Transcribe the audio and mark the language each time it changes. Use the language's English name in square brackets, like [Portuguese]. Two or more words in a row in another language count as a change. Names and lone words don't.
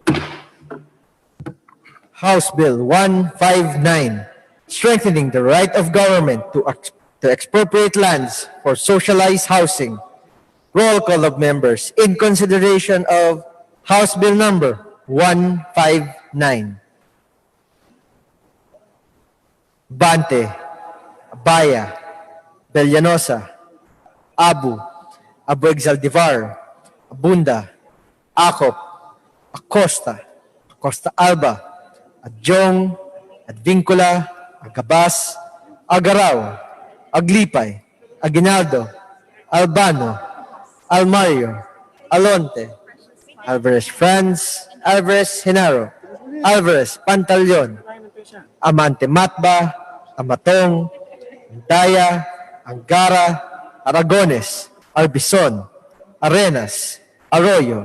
[English] House Bill 159, strengthening the right of government to expropriate lands for socialized housing. Roll call of members in consideration of House Bill number 159. Bante, Abaya, Bellanosa, Abu Exaldivar, Abunda, Acop, Acosta, Acosta Alba, Adjong, Advincula, Agabas, Agaraw, Aglipay, Aguinaldo, Albano, Almario, Alonte, Alvarez Franz, Alvarez Genaro, Alvarez Pantaleon, Amante Matba, Amatong, Daya, Angara, Aragones, Arbison, Arenas, Arroyo,